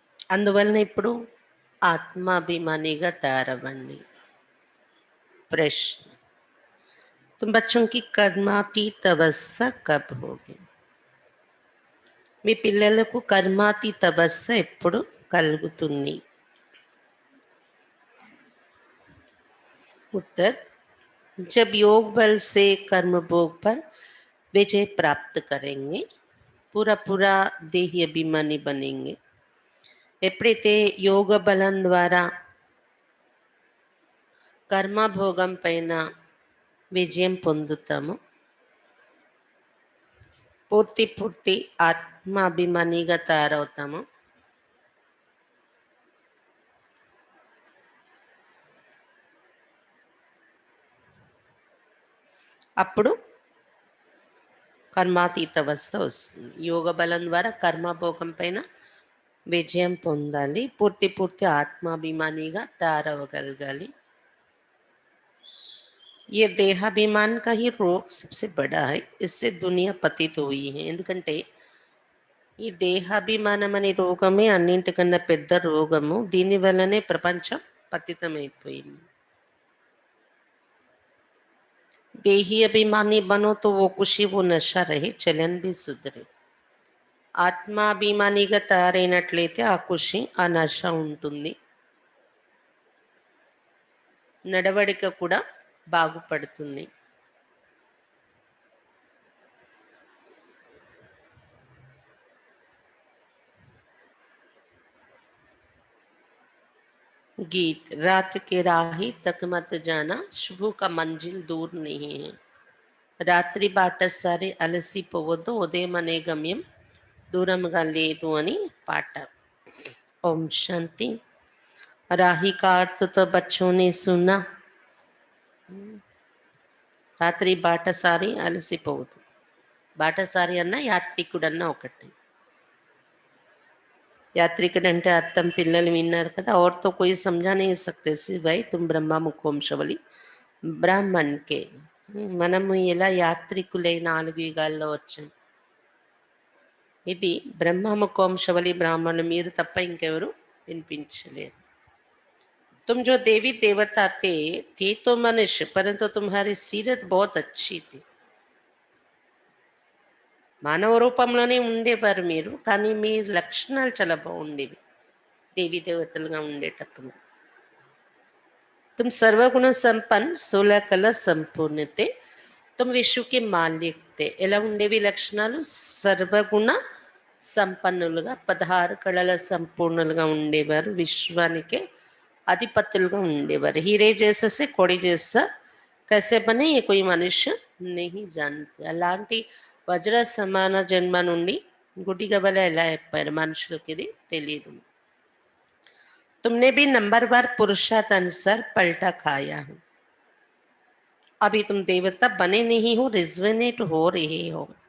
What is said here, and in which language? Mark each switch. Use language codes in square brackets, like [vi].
[te] అందువలన ఇప్పుడు ఆత్మాభిమానిగా తయారవ్వండి. ప్రశ్న, [hi] तुम बच्चों की कर्मातीत अवस्था कब होगी? [te] మీ పిల్లలకు కర్మాతీత అవస్థ ఎప్పుడు కలుగుతుంది? [hi] उत्तर, जब योग बल से कर्म भोग पर विजय प्राप्त करेंगे, पूरा पूरा देही अभिमानी बनेंगे. [te] ఎప్పుడైతే యోగ బలం ద్వారా కర్మభోగం పైన విజయం పొందుతామో, పూర్తి ఆత్మాభిమానిగా తయారవుతాము. అప్పుడు కర్మాతీత అవస్థ వస్తుంది. యోగ బలం ద్వారా కర్మభోగం పైన విజయం పొందాలి. పూర్తి ఆత్మాభిమానిగా తయారవ్వగలగాలి. [hi] ये देहाभिमान का ही रोग सबसे बड़ा है. इससे दुनिया पतित हुई है. [te] ఎందుకంటే ఈ దేహాభిమానం అనే రోగమే అన్నింటికన్నా పెద్ద రోగము. దీని వల్లనే ప్రపంచం పతితమైపోయింది. [hi] देही अभिमानी बनो तो वो खुशी वो नशा रहे, चलन भी सुधरे. [te] ఆత్మాభిమానిగా తయారైనట్లయితే ఆ ఖుషి ఆ నశ ఉంటుంది. నడవడిక కూడా బాగుపడుతుంది. [hi] गीत रात के राही तक मत जाना, शुभ का मंजिल दूर नहीं है. [te] రాత్రి బాటసారి అలసిపోవద్దు, ఉదయం అనే గమ్యం దూరంగా లేదు అని పాట. ఓం శాంతి. [hi] राही का अर्थ तो बच्चों ने सुना. [te] రాత్రి బాటసారి అలసిపోవద్దు. బాటసారి అన్న యాత్రికుడన్న ఒకటి. యాత్రికుడు అంటే అర్థం పిల్లలు విన్నారు కదా. [hi] और तो कोई समझा नहीं सकते सिवाय तुम ब्रह्मा मुखोंशवली బ్రాహ్మణ్ కే. [te] మనము ఎలా యాత్రికులై 4 యుగాల్లో వచ్చాం. ఇది బ్రహ్మముఖోంశవలి బ్రాహ్మణులు మీరు తప్ప ఇంకెవరు వినిపించలేరు. [hi] तुम जो देवी देवता थे तो मनुष्य, परंतु तुम्हारी सीरत बहुत अच्छी थी. [te] మానవ రూపంలోనే ఉండేవారు మీరు, కానీ మీ లక్షణాలు చాలా బాగుండేవి దేవీ దేవతలుగా ఉండేటప్పుడు. [hi] तुम सर्वगुण संपन्न 16 कला संपूर्ण थे. तुम विश्व के मालिक थे. [te] ఎలా ఉండేవి లక్షణాలు? సర్వగుణ సంపన్నులుగా 16 కళల సంపూర్ణులుగా ఉండేవారు. విశ్వానికే అధిపతులుగా ఉండేవారు. [hi] हीरे जैसे से कोड़ी जैसा कैसे बने ये कोई मनुष्य नहीं जानते. [te] అలాంటి వజ్ర సమాన జన్మ నుండి గుడిగా వల్ల ఎలా అయిపోయారు మనుషులకి ఇది తెలియదు. [hi] तुमने भी नंबरवार पुरुषार्थ अनुसार पलटा खाया है. अभी तुम देवता बने नहीं हो, रिजवेनेट हो रहे हो.